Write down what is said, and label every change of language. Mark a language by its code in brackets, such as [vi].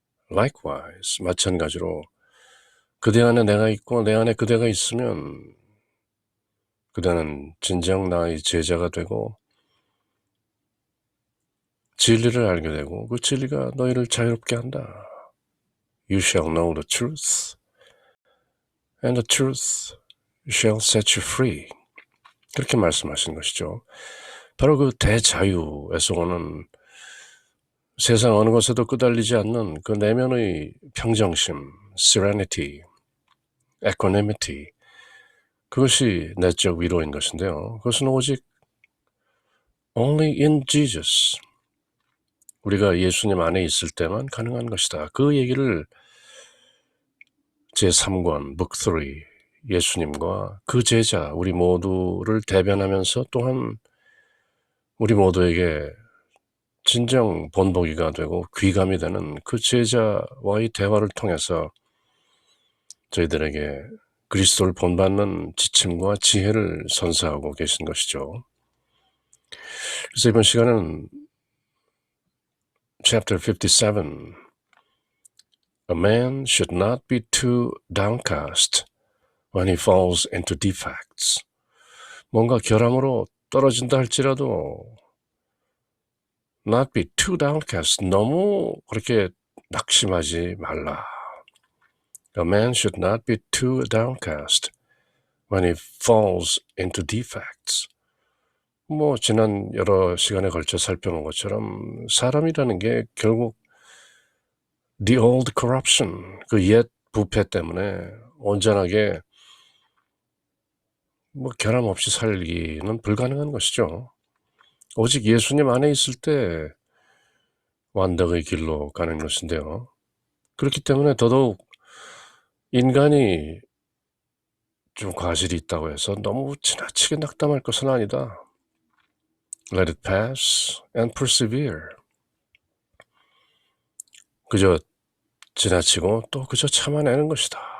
[en] Likewise, [ko] 마찬가지로 그대 안에 내가 있고 내 안에 그대가 있으면 그대는 진정 나의 제자가 되고 진리를 알게 되고 그 진리가 너희를 자유롭게 한다. [en] You shall know the truth, and the truth shall set you free. [ko] 그렇게 말씀하신 것이죠. 바로 그 대자유에서 오는 세상 어느 것에도 끄달리지 않는 그 내면의 평정심, [en] serenity, equanimity, [ko] 그것이 내적 위로인 것인데요. 그것은 오직 [en] only in Jesus, [ko] 우리가 예수님 안에 있을 때만 가능한 것이다. 그 얘기를 제3권, Book 3, 예수님과 그 제자, 우리 모두를 대변하면서 또한 우리 모두에게 진정 본보기가 되고 귀감이 되는 그 제자와의 대화를 통해서 저희들에게 그리스도를 본받는 지침과 지혜를 선사하고 계신 것이죠. 그래서 이번 시간은 [en] Chapter 57, A man should not be too downcast when he falls into defects. [ko] 뭔가 결함으로 떨어진다 할지라도 [en] not be too downcast, [ko] 너무 그렇게 낙심하지 말라. [en] A man should not be too downcast when he falls into defects. [ko] 지난 여러 시간에 걸쳐 살펴본 것처럼 사람이라는 게 결국 [en] the old corruption, [ko] 그 옛 부패 때문에 온전하게 결함 없이 살기는 불가능한 것이죠. 오직 예수님 안에 있을 때 완덕의 길로 가는 것인데요. 그렇기 때문에 더더욱 인간이 좀 과실이 있다고 해서 너무 지나치게 낙담할 것은 아니다. [en] Let it pass and persevere. [ko] 그저 지나치고 또 그저 참아내는 것이다.